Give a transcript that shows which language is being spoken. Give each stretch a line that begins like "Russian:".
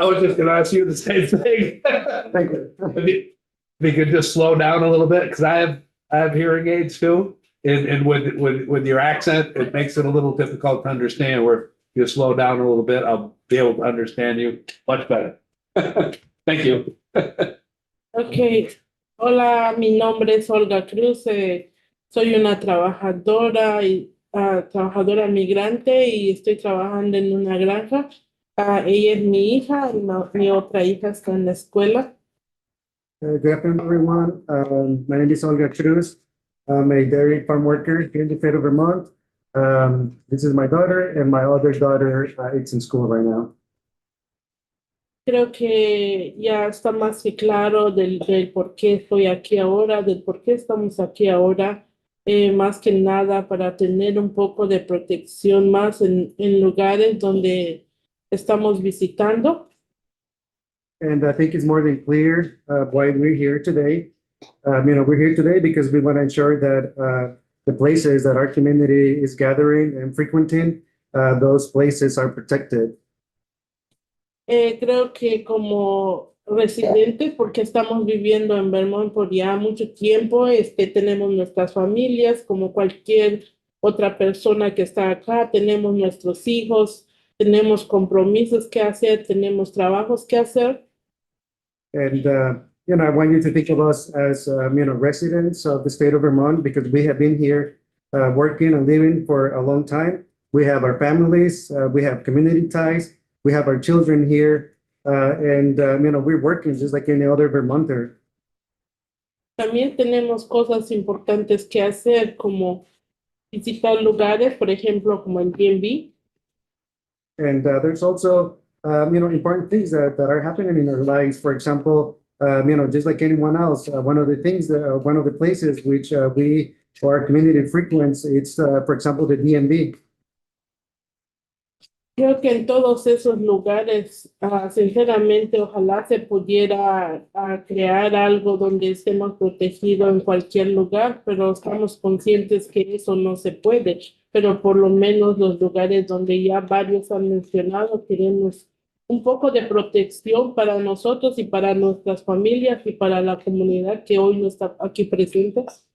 English: I was just gonna ask you the same thing. Thank you. If you could just slow down a little bit, because I have hearing aids too. And with your accent, it makes it a little difficult to understand. Where if you slow down a little bit, I'll be able to understand you much better. Thank you.
Spanish: Ok, hola, mi nombre es Olga Cruz, soy una trabajadora migrante y estoy trabajando en una granja. Ella es mi hija, y mi otra hija está en la escuela.
English: Good afternoon, everyone. My name is Olga Cruz. I'm a dairy farm worker here in the state of Vermont. This is my daughter, and my other daughter is in school right now.
Spanish: Creo que ya está más que claro del por qué estoy aquí ahora, del por qué estamos aquí ahora, más que nada para tener un poco de protección más en lugares donde estamos visitando.
English: And I think it's more than clear why we're here today. We're here today because we want to ensure that the places that our community is gathering and frequenting, those places are protected.
Spanish: Creo que como residentes, porque estamos viviendo en Vermont por ya mucho tiempo, tenemos nuestras familias, como cualquier otra persona que está acá, tenemos nuestros hijos, tenemos compromisos que hacer, tenemos trabajos que hacer.
English: And, I want you to think of us as, residents of the state of Vermont because we have been here working and living for a long time. We have our families, we have community ties. We have our children here, and we're working just like any other Vermonter.
Spanish: También tenemos cosas importantes que hacer, como visitar lugares, por ejemplo, como el DMV.
English: And there's also, important things that are happening in our lives. For example, just like anyone else, one of the places which we or our community frequents, it's, for example, the DMV.
Spanish: Creo que en todos esos lugares, sinceramente, ojalá se pudiera crear algo donde estemos protegidos en cualquier lugar, pero estamos conscientes que eso no se puede. Pero por lo menos los lugares donde ya varios han mencionado, queremos un poco de protección para nosotros y para nuestras familias y para la comunidad que hoy no está aquí presente.